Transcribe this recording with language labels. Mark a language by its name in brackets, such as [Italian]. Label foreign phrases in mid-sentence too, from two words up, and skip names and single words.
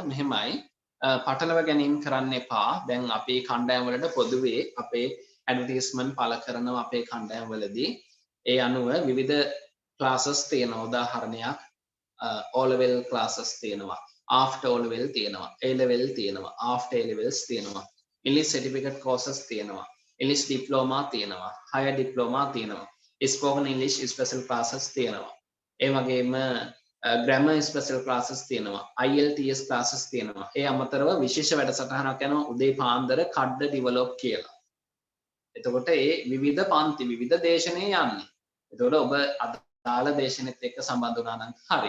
[Sinhala] මෙහෙමයි පටලව ගැනීම කරන්න එපා. දැන් අපේ කණ්ඩායම් වලට පොදුවේ අපේ ඇඩ්වර්ටයිස්මන්ට් පළ කරනවා අපේ කණ්ඩායම් වලදී. ඒ අනුව විවිධ classes තියෙනවා. උදාහරණයක් [English] O level classes [Sinhala] තියෙනවා. [English] After O level තියෙනවා. A level තියෙනවා. After A levels තියෙනවා. English certificate courses තියෙනවා. English diploma තියෙනවා. Higher diploma තියෙනවා. Spoken English special classes තියෙනවා. [Sinhala] ඒ වගේම [English] grammar special classes [Sinhala] තියෙනවා. [English] IELTS classes [Sinhala] තියෙනවා. ඒ අමතරව විශේෂ වැඩසටහනක් යනවා උදේ පාන්දර කඩ්ඩ develop කියලා. එතකොට ඒ විවිධ පන්ති විවිධ දේශනේ යන්නේ. එතකොට ඔබ අදාළ දේශනෙත් එක්ක සම්බන්ධ වුණා නම් හරි.